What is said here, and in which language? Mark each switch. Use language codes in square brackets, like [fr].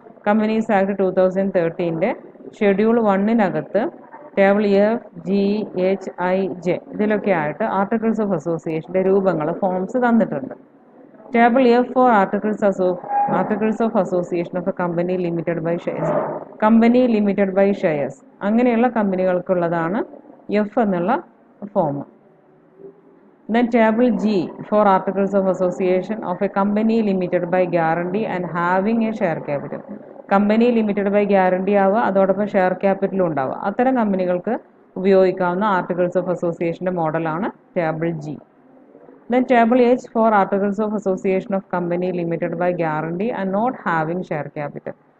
[ml] Companies act 2013-ൻ്റെ schedule 1-നകത്ത് table F, G, H, I, J ഇതിലൊക്കെ ആയിട്ട് articles of അസോസിയേഷൻ്റെ രൂപങ്ങൾ ഫോംസ് തന്നിട്ടുണ്ട്. [en] Table F for articles of association of a company limited by shares. [ml] Company limited by shares അങ്ങനെയുള്ള കമ്പനികൾക്കുള്ളതാണ് F എന്നുള്ള form. [en] Then table G for articles of association of a company limited by guarantee and having a share capital. [ml] Company limited by guarantee ആവുക, അതോടൊപ്പം share ക്യാപിറ്റലും ഉണ്ടാവുക. അത്തരം കമ്പനികൾക്ക് ഉപയോഗിക്കാവുന്ന articles of അസോസിയേഷൻ്റെ മോഡലാണ് table G. [en] Then table H for articles of association of company limited by guarantee and not having share capital.